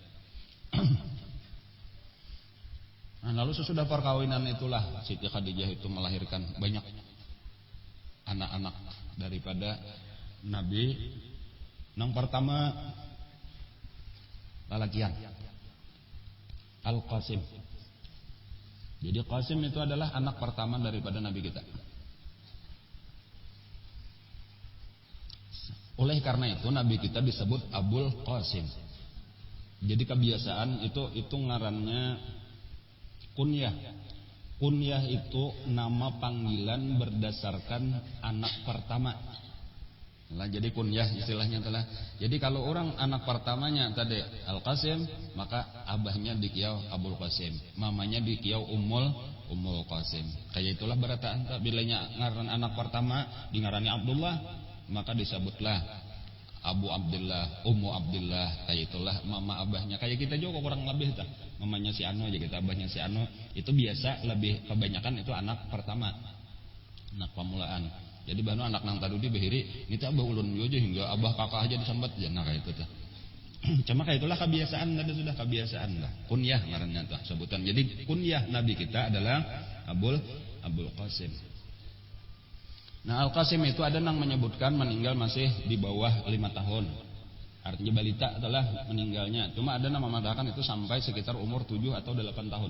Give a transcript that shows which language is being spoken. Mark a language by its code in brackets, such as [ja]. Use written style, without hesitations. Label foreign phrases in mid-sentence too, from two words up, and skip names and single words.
[id] Nah, lalu sesudah perkawinan itulah Siti Khadijah itu melahirkan banyak anak-anak daripada Nabi. Yang pertama lalakian Al-Qasim. Jadi Qasim itu adalah anak pertama daripada Nabi kita. Oleh karena itu Nabi kita disebut Abul Qasim. Jadi kebiasaan itu ngarannya kunyah. Kunyah itu nama panggilan berdasarkan anak pertama. Nah, jadi kunyah istilahnya telah. Jadi kalau orang anak pertamanya tadi Al-Qasim, maka abahnya dikiau Abul Qasim, mamanya dikiau Ummul Qasim. [bjn] Kayak itulah berataan bilanya ngaran anak pertama di ngarani Abdullah, maka disebutlah Abu Abdullah, Ummu Abdullah. Kayak itulah mama abahnya. Kayak kita juga kurang lebih tah. Mamanya si Anu aja kita, abahnya si Anu. [id] Itu biasa lebih kebanyakan itu anak pertama, anak pamulaan. [bjn] Jadi banu anak nang tadi behiri, ini abah ulun aja hingga abah kakak aja disambat ya, nah kayak itu tah. [id] Cuma kayak itulah kebiasaan, tadi sudah kebiasaan lah. [bjn] Kunyah ngarannya tah sebutan. [id] Jadi kunyah Nabi kita adalah Abul Qasim. Nah Al-Qasim itu ada yang menyebutkan meninggal masih di bawah 5 tahun. Artinya balita adalah meninggalnya. Cuma ada yang mengatakan itu sampai sekitar umur 7 atau 8 tahun.